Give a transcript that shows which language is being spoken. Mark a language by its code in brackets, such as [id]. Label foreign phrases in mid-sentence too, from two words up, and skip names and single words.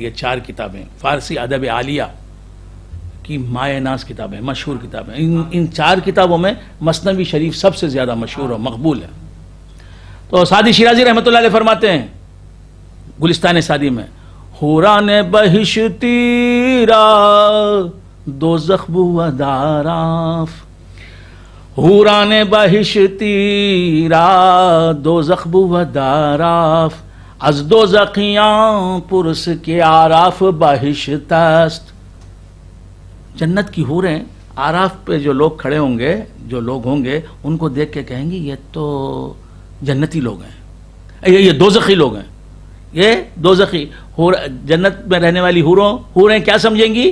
[ur] یہ 4 کتابیں فارسی ادب عالیہ کی مایہ ناز کتابیں، مشہور کتابیں. ان 4 کتابوں میں مثنوی شریف سب سے زیادہ مشہور اور مقبول ہے. تو سعدی شیرازی رحمۃ اللہ علیہ فرماتے ہیں گلستان سعدی میں، [fa] حوران بہشتی را دوزخ بود آراف، حوران بہشتی را دوزخ بود آراف، از دوزخیاں پرس کے آراف بہشت است. [ur] جنت کی حوریں آراف پہ جو لوگ کھڑے ہوں گے، جو لوگ ہوں گے، ان کو دیکھ کے کہیں گے یہ تو جنتی لوگ ہیں، یہ دوزخی لوگ ہیں، یہ دوزخی. جنت میں رہنے والی حوریں کیا سمجھیں گی؟